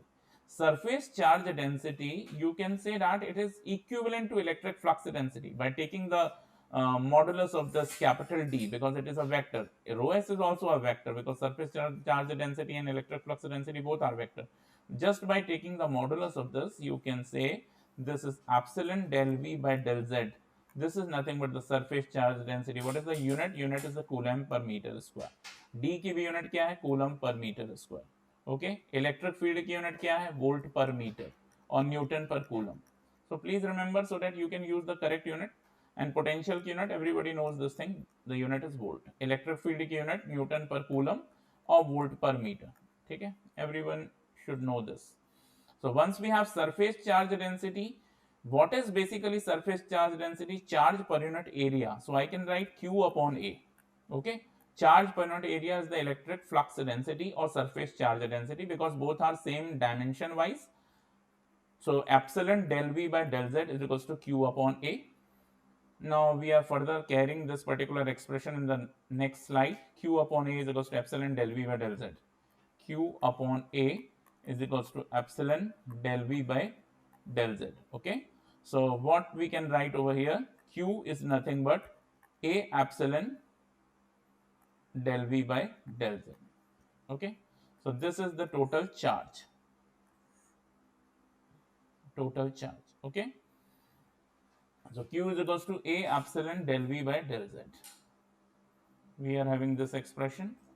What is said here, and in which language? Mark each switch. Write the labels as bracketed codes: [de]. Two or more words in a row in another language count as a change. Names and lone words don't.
[en] Surface charge density, you can say that it is equivalent to electric flux density by taking the modulus of this capital D, because it is a vector. Rho s is also a vector, because surface charge density and electric flux density both are vector। Just by taking the modulus of this, you can say this is epsilon del V by del Z। This is nothing but the surface charge density। What is the unit? Unit is the coulomb per meter square। [hi] D की भी यूनिट क्या है? [en] coulomb per meter square। [hi] ओके, [en] electric field [hi] की यूनिट क्या है? वोल्ट पर मीटर, और न्यूटन पर कूलम। [en] So please remember, so that you can use the correct unit. and potential [hi] की यूनिट, [en] Everybody knows this thing, the unit is volt. electric field [hi] की यूनिट न्यूटन पर कूलम और वोल्ट पर मीटर। ठीक है, [en] एवरीवन should know this। So once we have surface charge density, what is basically surface charge density? Charge per unit area। So I can write Q upon A। Okay, charge per unit area is the electric flux density or surface charge density, because both are same dimension wise। So epsilon del V by del Z is equals to Q upon A। Now we are further carrying this particular expression in the next slide। Q upon A is equals to epsilon del V by del Z। Q upon A is equals to epsilon del V by del Z। Okay, so what we can write over here, Q is nothing but A epsilon del V by del Z। Okay, so this is the total charge, okay, so Q is equals to A epsilon del V by del Z। We are having this expression।